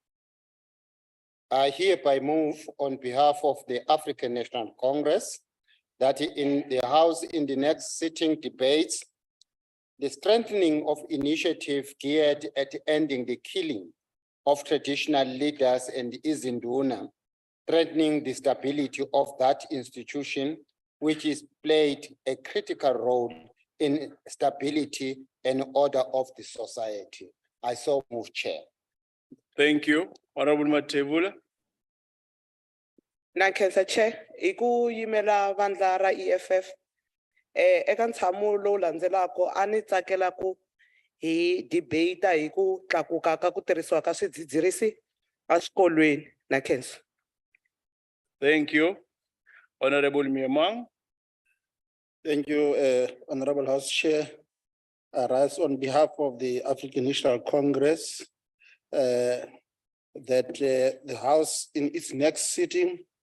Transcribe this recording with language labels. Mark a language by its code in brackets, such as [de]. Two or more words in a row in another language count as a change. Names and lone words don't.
[en] I hereby move on behalf of the African National Congress that in the House in the next sitting debates the strengthening of initiative geared at ending the killing of traditional leaders and izinduna, threatening the stability of that institution, which is played a critical role in stability and order of the society. I so move, Chair. Thank you. Honorable Matebula. [ts] Nakhensa Chair, iku yimela vandla ra EFF. Eka ntshamo lowu landzelaka a ni tsakela ku hi debate hi ku tlakuka ka ku tirhisiwa ka swidzidzirisi eswikolweni. Nakhensa. [en] Thank you. Honorable Miamang. Thank you, Honorable House Chair. I rise on behalf of the African National Congress that the House in its next sitting